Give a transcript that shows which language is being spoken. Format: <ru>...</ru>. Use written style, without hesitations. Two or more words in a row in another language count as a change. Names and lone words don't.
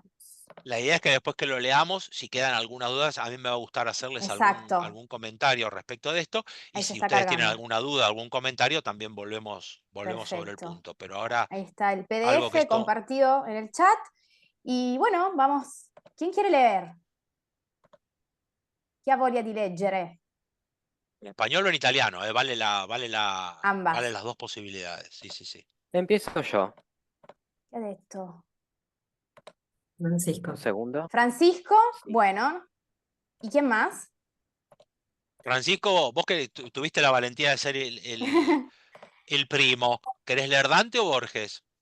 <es>La idea es que después que lo leamos, si quedan algunas dudas, a mí me va a gustar hacerles Exacto. algún comentario respecto de esto. Y Ahí se si está ustedes tienen cargando. alguna duda, algún comentario, también volvemos sobre el Perfecto. punto. Pero ahora, Ahí está el algo que PDF esto, compartido en el chat. Y bueno, vamos. ¿Quién quiere leer?</es> <it>Chi ha voglia di leggere?</it> <es>en español o en italiano, vale Ambas. las dos posibilidades. Sí, sí, sí. Empiezo yo.</es> <it>¿Qué ha detto?</it> <es>Francisco. Un segundo. Francisco, Sí. bueno. ¿Y quién más? Francisco, vos que tuviste la valentía de ser el primo, ¿querés leer Dante o Borges?</es>